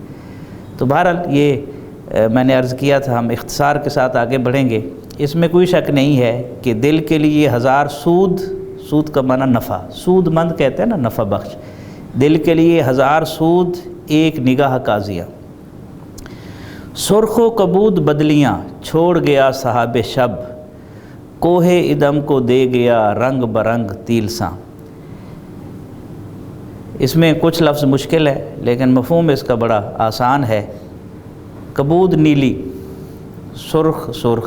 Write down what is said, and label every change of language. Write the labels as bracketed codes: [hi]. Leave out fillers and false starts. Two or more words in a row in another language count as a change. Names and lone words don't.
[ur] تو بہرحال یہ میں نے عرض کیا تھا، ہم اختصار کے ساتھ آگے بڑھیں گے۔ اس میں کوئی شک نہیں ہے کہ دل کے لیے ہزار سود، سود کا معنی نفع، سود مند کہتے ہیں نا، نفع بخش، دل کے لیے ہزار سود ایک نگاہ کا ضیاء۔ سرخ و کبود بدلیاں چھوڑ گیا صاحب شب، کوہ ادم کو دے گیا رنگ برنگ تیلساں۔ اس میں کچھ لفظ مشکل ہے لیکن مفہوم اس کا بڑا آسان ہے۔ کبود نیلی، سرخ سرخ۔